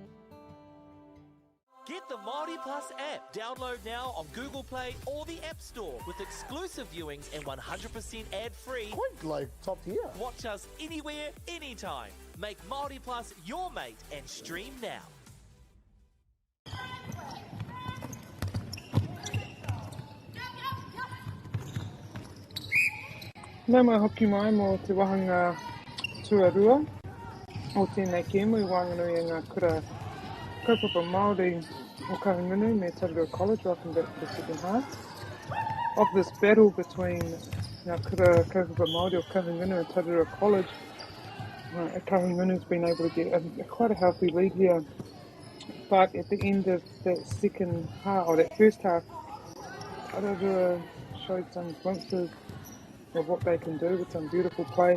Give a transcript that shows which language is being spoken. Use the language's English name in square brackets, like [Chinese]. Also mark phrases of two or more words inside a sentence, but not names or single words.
[English] Get the MāORI Plus app. Download now on Google Play or the App Store with exclusive viewings and 100% ad-free. Quite like top tier. Watch us anywhere, anytime. Make MāORI Plus your mate and stream now. [Māori] Nau mai hoki mai mō te wahanga tuarua o tēnei kēmui wānganui i ngā kura kaupapa Māori o Kahungunu me Tararua College. [English] Welcome back to the second half of this battle between ngā kura kaupapa Māori o Kahungunu and Tararua College. Kahungunu's been able to get quite a healthy lead here, but at the end of that second half, or that first half, Tararua showed some glimpses of what they can do with some beautiful play.